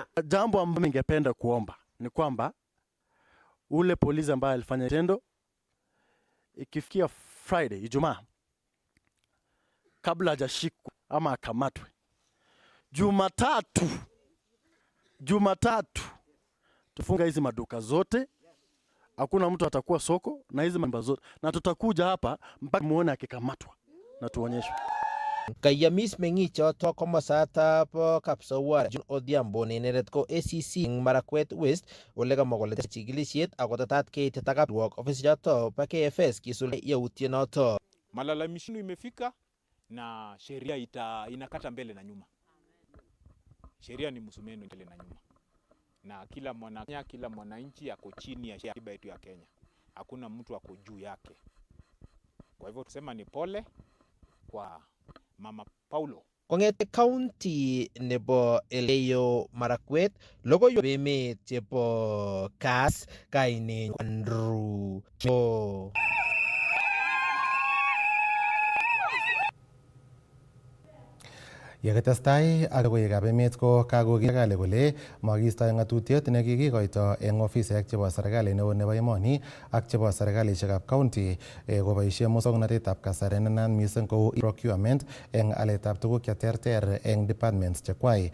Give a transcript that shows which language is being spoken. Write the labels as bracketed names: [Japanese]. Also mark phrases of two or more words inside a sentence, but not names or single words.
[Swahili] Jambo ambalo ningependa kuomba ni kwamba ule polisi ambaye alifanya tendo ikifikia Friday, Ijumaa, kabla hajashikwa ama akamatwe, Jumatatu tufunga hizi maduka zote, hakuna mtu atakuwa soko na hizi mambo zote, na tutakuja hapa mpaka muone akikamatwa na tuonyeshwe. [Kalenjin] Kayamis meng'ichoto komosata bo Kapsowar June Odhiambo ne inendet ko ACC eng Marakwet West ole kamwa kole tesetai chikilishet ako tetat keitita kapruok ofisichoto bo KFS kisuldae yautyonoto. [Swahili] Malalamisho imefika na sheria inakata mbele na nyuma. Sheria ni msumeno mbele na nyuma. Na kila mwananchi ako chini ya sheria yetu ya Kenya. Hakuna mtu ako juu yake. Kwa hivyo tusema ni pole kwa Mama Paulo [Kalenjin] Kong'ete county nebo Elgeyo Marakwet, logoiwek emet chebo Kass, kaine Andrew. Yekitestai ak logoiwekab emet ko kakoker serikali kole makiistoi ng'atutiet nekikikoito eng ofisek chebo serikali neo nebo emoni ak chebo serikalishekab county koboisie musoknotetab kasari nenaat mising kou procurement eng aletab tuguk cheterter eng departments chekwai.